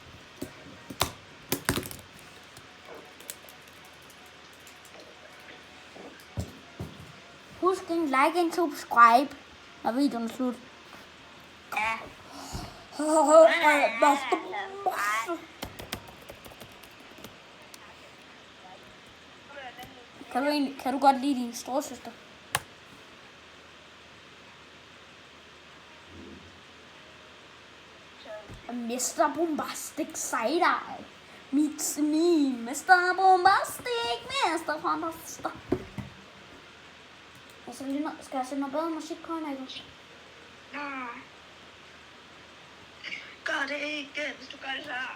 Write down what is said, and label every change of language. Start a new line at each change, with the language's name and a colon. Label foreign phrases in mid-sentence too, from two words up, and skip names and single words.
Danish: Husk en like og subscribe, når videoen er slut. Ja. Kan du godt lide din storesøster?
English: Mr. Bombastic Side-Eye. Meets me, Mr. Bombastic, Mr. Fantastic.
Danish: Skal jeg sætte noget bedre musik på, Michael? Gør det ikke, hvis du gør det så.